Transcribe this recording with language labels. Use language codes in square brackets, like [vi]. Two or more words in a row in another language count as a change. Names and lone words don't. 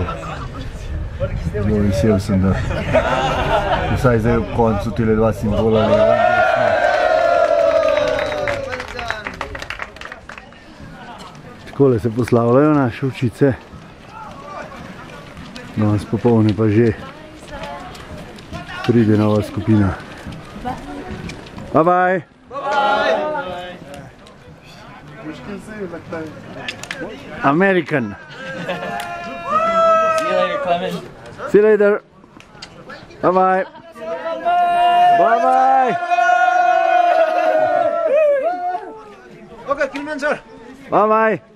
[sl] Zelo vesel sem, da vsaj zdaj v koncu tile dva simbola leva. Takole se poslavljajo naše ovčice. Danes popolne pa že pride nova skupina. [en] Bye bye! American. See you later, Clement. See you later. Bye bye. Bye bye. Okay, Clement sir. Bye bye.